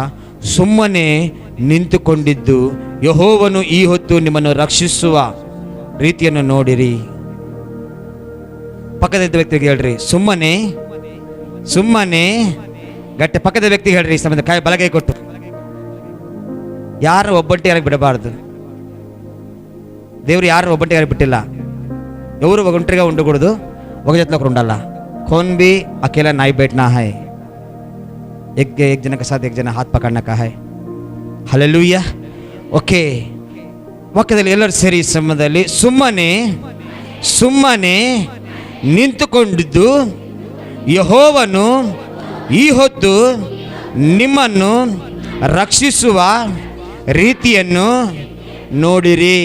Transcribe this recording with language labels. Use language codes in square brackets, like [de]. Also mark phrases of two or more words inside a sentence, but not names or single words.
[kn] ಸುಮ್ಮನೆ ನಿಂತುಕೊಂಡಿದ್ದು ಯೆಹೋವನು ಈ ಹೊತ್ತು ನಿಮ್ಮನ್ನು ರಕ್ಷಿಸುವ ರೀತಿಯನ್ನು ನೋಡಿರಿ. ಪಕ್ಕದ ವ್ಯಕ್ತಿಗೆ ಹೇಳ್ರಿ, ಸುಮ್ಮನೆ ಗಟ್ಟಿ ಪಕ್ಕದ ವ್ಯಕ್ತಿಗೆ ಹೇಳ್ರಿ, ಸಮಯ ಕಾಯಿ ಬಲಗೈ ಕೊಟ್ಟು. ಯಾರು ಒಬ್ಬಂಟಿಯಾಗಿ ಬಿಡಬಾರ್ದು. ದೇವ್ರು ಯಾರು ಒಬ್ಬಂಟಿಯಾಗಿ ಬಿಟ್ಟಿಲ್ಲ. [te] ఎవరు ఒంటరిగా ఉండకూడదు, ఒక జతలో ఒకరు ఉండాలా. [hi] कौन भी अकेला नहीं बैठना है, एक जना के साथ एक जना हाथ पकड़ने का है. हालेलुया. [kn] ಓಕೆ, ವಾಕ್ಯದಲ್ಲಿ ಎಲ್ಲರೂ ಸೇರಿ ಸಮಯದಲ್ಲಿ ಸುಮ್ಮನೆ ನಿಂತುಕೊಂಡಿದ್ದು ಯೆಹೋವನು ಈ ಹೊತ್ತು ನಿಮ್ಮನ್ನು ರಕ್ಷಿಸುವ ರೀತಿಯನ್ನು ನೋಡಿರಿ.